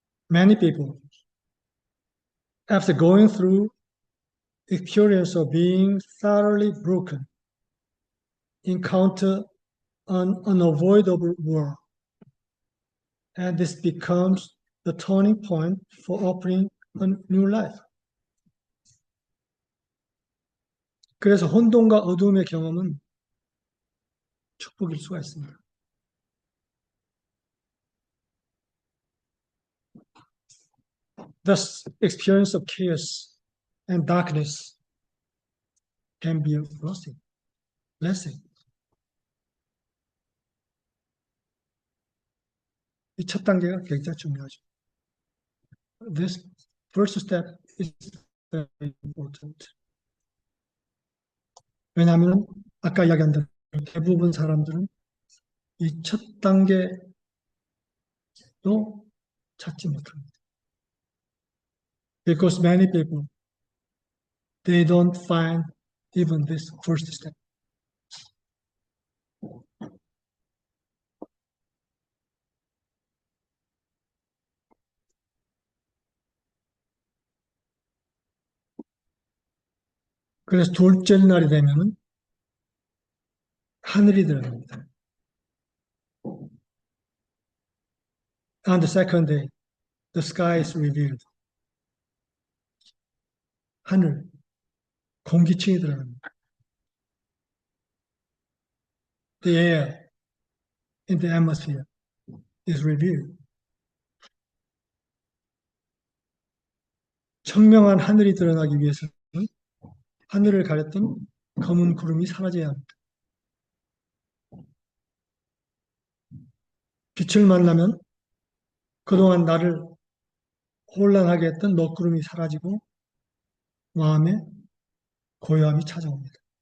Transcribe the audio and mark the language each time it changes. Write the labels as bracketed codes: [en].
[en] Many people, after going through experience of being thoroughly broken, encounter an unavoidable war, and this becomes the turning point for opening a new life. [ko] 그래서 혼돈과 어두움의 경험은 축복일 수가 있습니다. [en] Thus, experience of chaos and darkness can be a blessing. [ko] 이 첫 단계가 굉장히 중요하죠. [en] This first step is very important. [ko] 왜냐하면 아까 이야기한 대로 대부분 사람들은 이 첫 단계도 찾지 못합니다. [en] Because many people, they don't find even this first step. [ko] 그래서 둘째 날이 되면은 하늘이 들어갑니다. [en] On the second day, the sky is revealed. [ko] 하늘, 공기층이 들어갑니다. [en] The air in the atmosphere is revealed. [ko] 청명한 하늘이 드러나기 위해서는 하늘을 가렸던 검은 구름이 사라져야 합니다. 빛을 만나면 그동안 나를 혼란하게 했던 먹구름이 사라지고 마음에 고요함이 찾아옵니다.